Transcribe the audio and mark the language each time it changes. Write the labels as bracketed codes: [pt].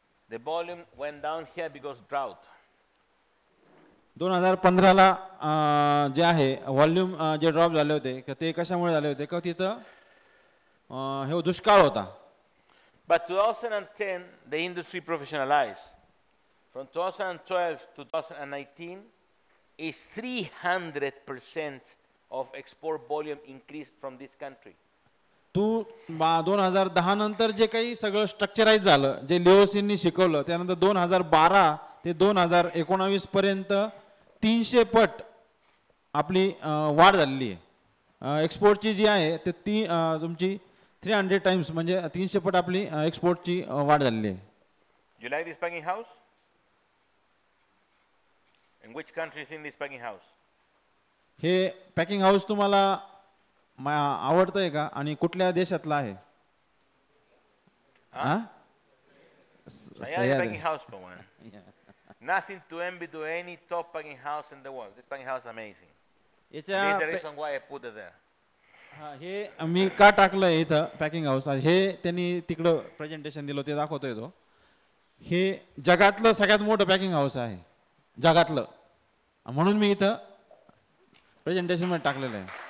[en] The volume went down here because drought. [mr] 2015ला जे आहे volume जे ड्रॉप झाले होते ते कशामुळे झाले होते का तिथं हे दुष्काळ होता. [en] But 2010, the industry professionalized. From 2012 to 2019, is 300% of export volume increased from this country. [mr] 2010 नंतर जे काही सगळं स्ट्रक्चराइज झालं जे लिओसिननी शिकवलं त्यानंतर 2012 ते 2019 पर्यंत 300 पट आपली वाढ झालेली आहे. एक्सपोर्टची जी आहे ते तुमची 300 टाइम्स म्हणजे 300 पट आपली एक्सपोर्टची वाढ झालेली आहे. [en] You like this packing house? In which country is in this packing house? [mr] हे पॅकिंग हाऊस तुम्हाला आवडतंय का आणि कुठल्या देशातला आहे? [en] Packing house, one. Nothing to envy to any top packing house in the world. This packing house is amazing. This is the reason why I put it there. [mr] हे मी का टाकलंय इथं पॅकिंग हाऊस हे त्यांनी तिकडं प्रेझेंटेशन दिलं ते दाखवतोय तो. हे जगातलं सगळ्यात मोठं पॅकिंग हाऊस आहे जगातलं म्हणून मी इथं प्रेझेंटेशन मध्ये टाकलेलं आहे.